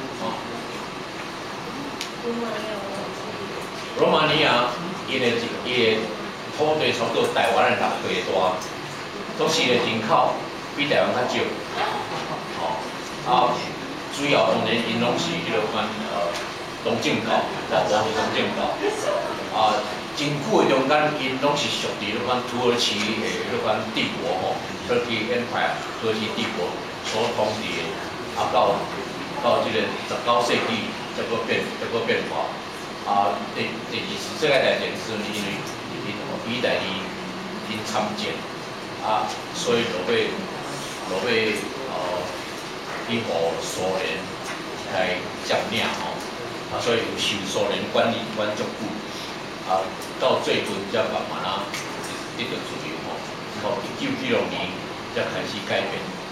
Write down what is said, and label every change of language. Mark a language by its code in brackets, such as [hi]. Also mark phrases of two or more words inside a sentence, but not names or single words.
[nan] 罗马尼亚伊的土地差不多台湾的6倍大，都市的人口比台湾较少，主要当然因拢是迄个款东正教，大部分是东正教。真久的中间，因拢是属于迄款土耳其的迄款帝国 Turkey Empire，土耳其帝国所统治的。到这个19世纪才个变化。第二次世界大战时，因为意大利因参战，所以落尾去互苏联来占领所以有受苏联管足久，到最近才慢慢得到自由1996年才开始改变，